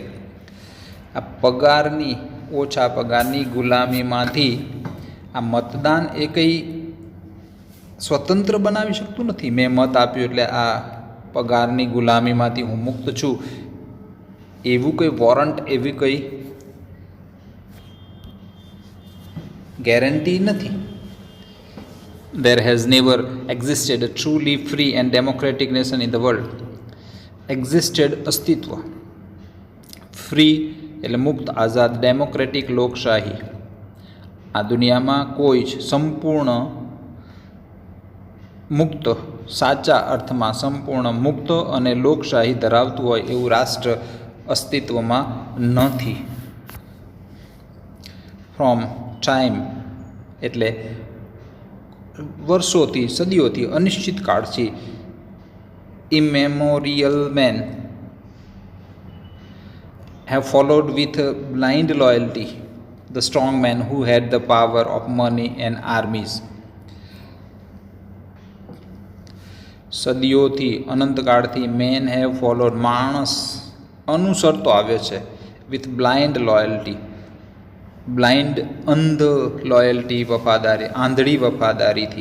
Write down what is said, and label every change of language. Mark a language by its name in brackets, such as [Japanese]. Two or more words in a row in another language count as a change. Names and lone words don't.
[Gujarati] આ પગારની, ઓછા પગારની ગુલામીમાંથી આ મતદાન એ કંઈ સ્વતંત્ર બનાવી શકતું નથી. મેં મત આપ્યું એટલે આ પગારની ગુલામીમાંથી હું મુક્ત છું, એવું કંઈ વોરંટ, એવી કંઈ ગેરંટી નથી. [English] There has never existed a truly free and democratic nation in the world. [Gujarati] Existed અસ્તિત્વ, ફ્રી એટલે મુક્ત, આઝાદ, ડેમોક્રેટિક લોકશાહી. આ દુનિયામાં કોઈ જ સંપૂર્ણ મુક્ત, સાચા અર્થમાં સંપૂર્ણ મુક્ત અને લોકશાહી ધરાવતું હોય એવું રાષ્ટ્ર અસ્તિત્વમાં નથી. [English] from time [Gujarati] એટલે વર્ષોથી, સદીઓથી, અનિશ્ચિત કાળથી, [English] immemorial men have followed with blind loyalty the strong men who had the power of money and armies. [Gujarati] સદીઓથી, અનંતકાળથી [English] men have followed, [Gujarati] માણસ અનુસરતો આવ્યો છે, [English] with blind loyalty, [Gujarati] બ્લાઇન્ડ અંધ લોયલ્ટી, વફાદારી, આંધળી વફાદારીથી.